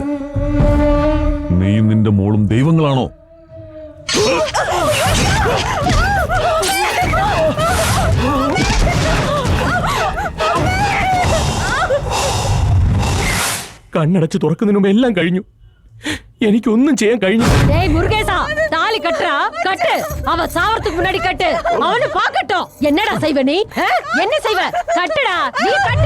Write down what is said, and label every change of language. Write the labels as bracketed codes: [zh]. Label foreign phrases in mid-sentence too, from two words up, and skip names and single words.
[ml] നീയും നിന്റെ മോളും ദൈവങ്ങളാണോ? കണ്ണടച്ച് തുറക്കുന്നതിന് മുമ്പ് എല്ലാം കഴിഞ്ഞു. എനിക്കൊന്നും ചെയ്യാൻ കഴിഞ്ഞു. [ta] டேய் முருகேசா, தாலி கட்டறா, கட்டு. அவ சாவறதுக்கு முன்னாடி கட்டு. அவனு பாக்கட்டும். என்னடா செய்வ நீ? என்ன செய்வ? கட்டுடா, நீ கட்டு.